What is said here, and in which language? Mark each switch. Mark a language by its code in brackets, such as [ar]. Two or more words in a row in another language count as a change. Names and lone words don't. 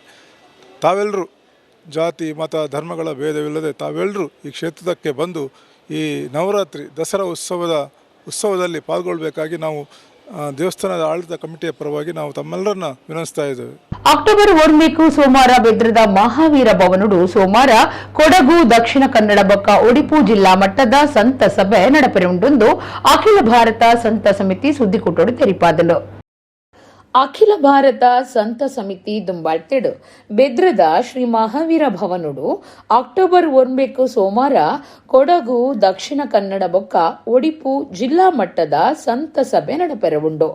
[kn] ತಾವೆಲ್ಲರೂ ಜಾತಿ ಮತ ಧರ್ಮಗಳ ಭೇದವಿಲ್ಲದೆ ತಾವೆಲ್ಲರೂ ಈ ಕ್ಷೇತ್ರಕ್ಕೆ ಬಂದು ಈ ನವರಾತ್ರಿ ದಸರಾ ಉತ್ಸವದಲ್ಲಿ ಪಾಲ್ಗೊಳ್ಳಬೇಕಾಗಿ ನಾವು ದೇವಸ್ಥಾನದ ಆಡಳಿತ ಕಮಿಟಿಯ ಪರವಾಗಿ ನಾವು ತಮ್ಮೆಲ್ಲರನ್ನ ವಿನಂತಿಸ್ತಾ ಇದ್ದೇವೆ. [tcy] ಅಕ್ಟೋಬರ್ 1 ಸೋಮವಾರ ಬೆದ್ರದ ಮಹಾವೀರ ಭವನಡು ಸೋಮವಾರ ಕೊಡಗು ದಕ್ಷಿಣ ಕನ್ನಡ ಬೊಕ್ಕ ಉಡುಪಿ ಜಿಲ್ಲಾ ಮಟ್ಟದ ಸಂತ ಸಭೆ ನಡಪೆರುಂಡು. ಅಖಿಲ ಭಾರತ ಸಂತ ಸಮಿತಿ ಸುದ್ದಿಕೂಟೋಡು ತೆರಿಪಾದಲು. ಅಖಿಲ ಭಾರತ ಸಂತ ಸಮಿತಿ ದುಂಬಾಳ್ತೆಡು ಬೆದ್ರದ ಶ್ರೀ ಮಹಾವೀರ ಭವನುಡು ಅಕ್ಟೋಬರ್ 1 ಸೋಮವಾರ ಕೊಡಗು ದಕ್ಷಿಣ ಕನ್ನಡ ಬೊಕ್ಕ ಉಡುಪಿ ಜಿಲ್ಲಾ ಮಟ್ಟದ ಸಂತ ಸಭೆ ನಡಪೆರವುಂಡು.